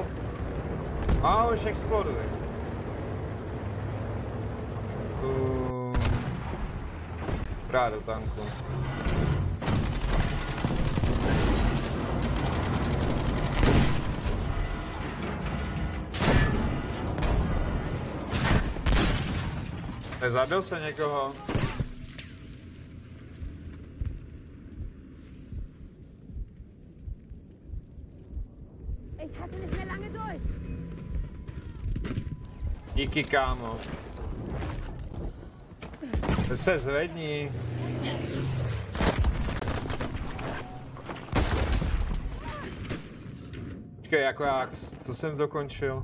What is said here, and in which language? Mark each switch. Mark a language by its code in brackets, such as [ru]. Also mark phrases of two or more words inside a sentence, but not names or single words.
[cs] A už exploduje. Právě do tanku. Nezabil se někoho? [de] Ich hatte nicht mehr lange durch. [cs] Díky, kámo. To se zvedni. Počkej, jako jak, co jsem dokončil?